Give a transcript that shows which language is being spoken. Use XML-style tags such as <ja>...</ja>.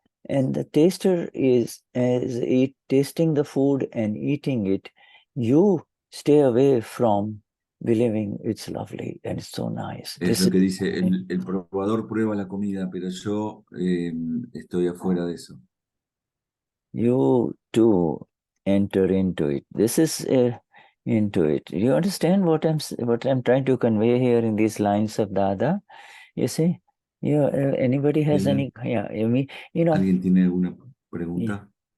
<en>And the taster is tasting the food and eating it. You stay away from believing it's lovely and it's so nice.</en> <es>Es lo que dice, el probador prueba la comida, pero yo estoy afuera de eso.</es> <en>You too enter into it. This is into it. Do you understand what I'm trying to convey here in these lines of Dada? You see? Yeah, anybody has any? Yeah,</en> <es>¿Alguien tiene alguna pregunta?</es>